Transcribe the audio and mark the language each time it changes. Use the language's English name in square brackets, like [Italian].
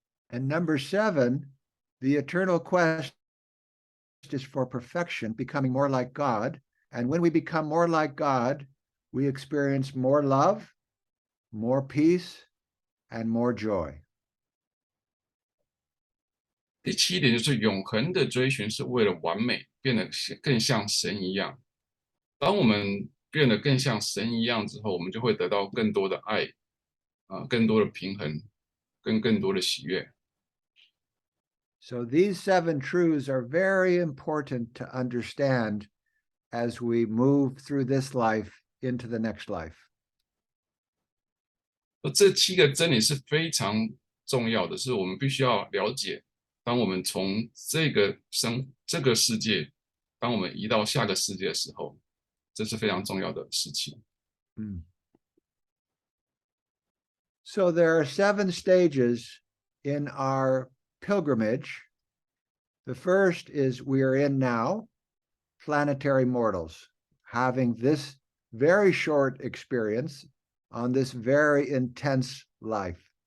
[English] And number 7, the eternal quest is for perfection, becoming more like God. And when we become more like God, we experience more love, more peace, and more joy. [Chinese] 第7点就是永恒的追寻是为了完美，变得更像神一样。当我们变得更像神一样之后，我们就会得到更多的爱，更多的平衡，跟更多的喜悦。 [English] So these 7 truths are very important to understand as we move through this life into the next life. [Chinese] 这7个真理是非常重要的，是我们必须要了解。当我们从这个世界，当我们移到下个世界的时候，这是非常重要的事情。 [English] So there are 7 stages in our pilgrimage. The first is we are in now, planetary mortals, having this very short experience on this very intense life.